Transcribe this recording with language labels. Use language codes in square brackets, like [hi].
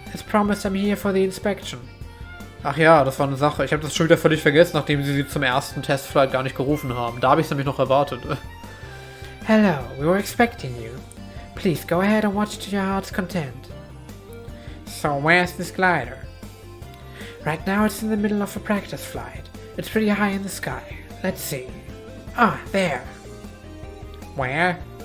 [en] As promised, I'm here for the inspection. [de] Ach ja, das war eine Sache. Ich habe das schon wieder völlig vergessen, nachdem sie zum ersten Testflight gar nicht gerufen haben. Da habe ich es nämlich noch erwartet. [en] Hello, we were expecting you. Please go ahead and watch to your heart's content. So, where's this glider? Right now it's in the middle of a practice flight. It's pretty high in the sky. Let's see. Ah, there. Where?